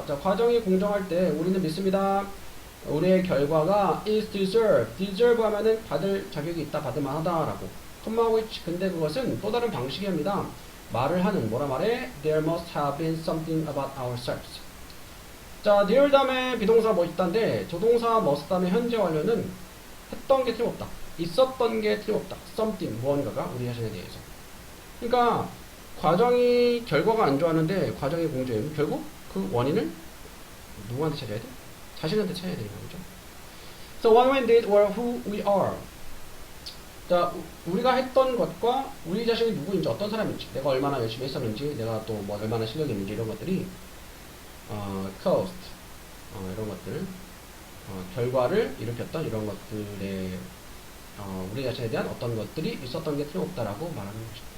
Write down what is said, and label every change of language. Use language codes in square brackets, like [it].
[ko] 자, 과정이 공정할 때 우리는 믿습니다. 우리의 결과가 [en] is deserved. [ko] deserve 하면은 받을 자격이 있다, 받을 만하다라고. which 근데 그것은 또 다른 방식입니다. 말을 하는 뭐라 말해? [en] There must have been something about ourselves. [ko] 자, there 다음에 비동사 뭐 있다인데 조동사 must 다음에 현재 완료는 했던 게 틀림없다. 있었던 게 틀림없다. something 무언가가 우리 자신에 대해서. 그러니까 과정이 결과가 안 좋았는데 과정이 공정이면 결국 그 원인을 누구한테 찾아야 돼? 자신한테 찾아야 되는 거죠. [en] So what we did or who we are. [ko] 자, 우리가 했던 것과 우리 자신이 누구인지 어떤 사람인지 내가 얼마나 열심히 했었는지 내가 또 뭐 얼마나 실력이 있는지 이런 것들이 caused 이런 것들 결과를 일으켰던 이런 것들의 우리 자신에 대한 어떤 것들이 있었던 게 틀림없다라고 말하는 것이죠.